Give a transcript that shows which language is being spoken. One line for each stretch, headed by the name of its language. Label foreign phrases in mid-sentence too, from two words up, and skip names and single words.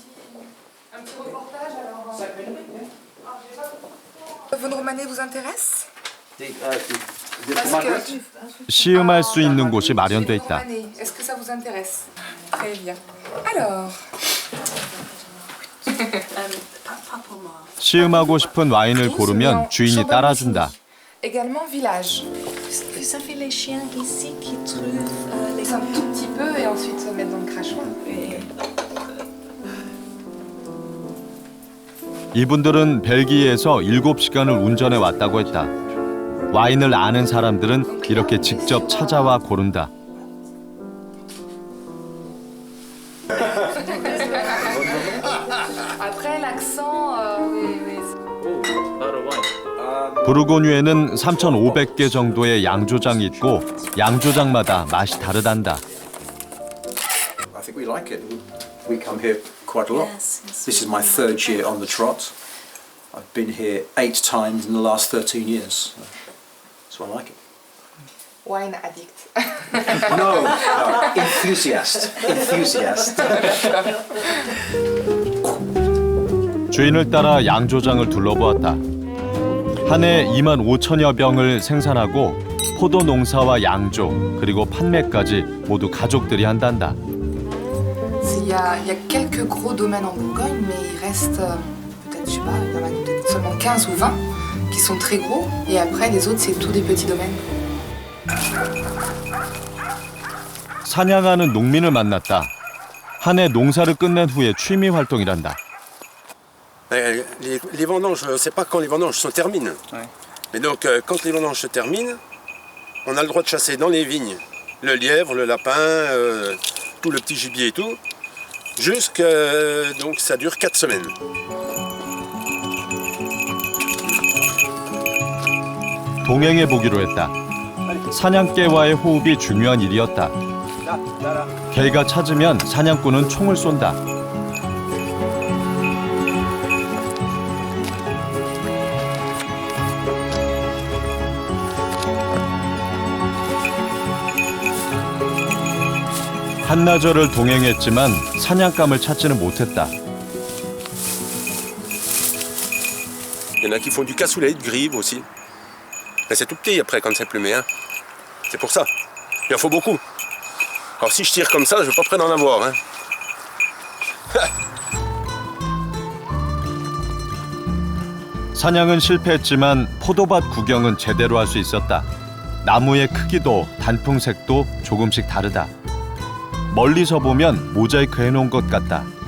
Korean: 시음할 수 있는 곳이 마련돼 있다. 시음하고 싶은 와인을 고르면 주인이 따라준다.
French: Également village. Ça fait les chiens ici qui trouvent les un tout petit peu et ensuite se mettre dans le crachoir.
Korean: 이분들은 벨기에에서 7시간을 운전해 왔다고 했다. 와인을 아는 사람들은 이렇게 직접 찾아와 고른다.
French: Après l'accent, oui.
Korean: 부르고뉴에는 3,500개 정도의 양조장이 있고 양조장마다 맛이 다르단다.
English: I think we like it. We come here quite a lot. This is my third year on the trot. I've been here 8 times in the last 13 years. So I like it. Wine addict. No, enthusiast.
Korean: 주인을 따라 양조장을 둘러보았다. 한 해 25,000여 병을 생산하고 포도 농사와 양조 그리고 판매까지 모두 가족들이 한단다.
French: Il y a quelques gros domaines en Bourgogne, mais il reste peut-être, je sais pas, il y en a peut-être seulement 15 ou 20 qui sont très gros, et après les autres c'est tous des petits domaines.
Korean: 사냥하는 농민을 만났다. 한 해 농사를 끝낸 후에 취미 활동이란다.
French: Les vendanges, on ne sait pas quand les vendanges se terminent. Ouais. Mais donc, quand les vendanges se terminent, on a le droit de chasser dans les vignes le lièvre, le lapin, tout le petit gibier et tout. Donc, ça dure 4 semaines.
Korean: 동행해 보기로 했다. 사냥개와의 호흡이 중요한 일이었다. 개가 찾으면 사냥꾼은 총을 쏜다. 한나절을 동행했지만 사냥감을 찾지는 못했다.
French: Il y en a qui font du cassoulet, de grive aussi. Mais c'est tout petit après quand c'est plumé. Hein. C'est pour ça. Il en faut beaucoup. Alors si je tire comme ça, je ne suis pas prêt d'en avoir. Hein.
Korean: 사냥은 실패했지만 포도밭 구경은 제대로 할 수 있었다. 나무의 크기도 단풍색도 조금씩 다르다. 멀리서 보면 모자이크 해놓은 것 같다.